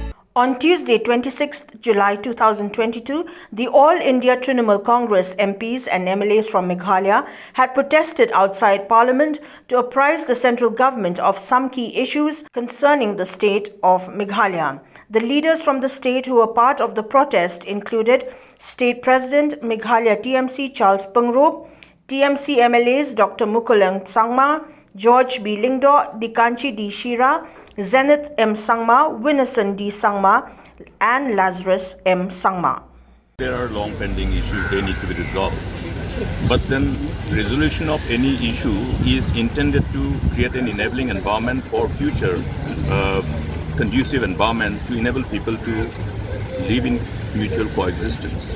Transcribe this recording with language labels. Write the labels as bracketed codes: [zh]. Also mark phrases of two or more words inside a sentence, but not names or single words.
[en] On Tuesday, 26th July 2022, the All India Trinamool Congress MPs and MLAs from Meghalaya had protested outside Parliament to apprise the central government of some key issues concerning the state of Meghalaya. The leaders from the state who were part of the protest included State President Meghalaya TMC Charles Pyngrope, TMC MLAs Dr. Mukul and D.Sangma, George B. Lyngdoh, Dikkanchi D.Shira, Zenith D.Sangma, Winnerson D.Sangma, and Lazarus D.Sangma. There are long pending issues, they need to be resolved. But then resolution of any issue is intended to create an enabling environment for future conducive environment to enable people to live in mutual coexistence.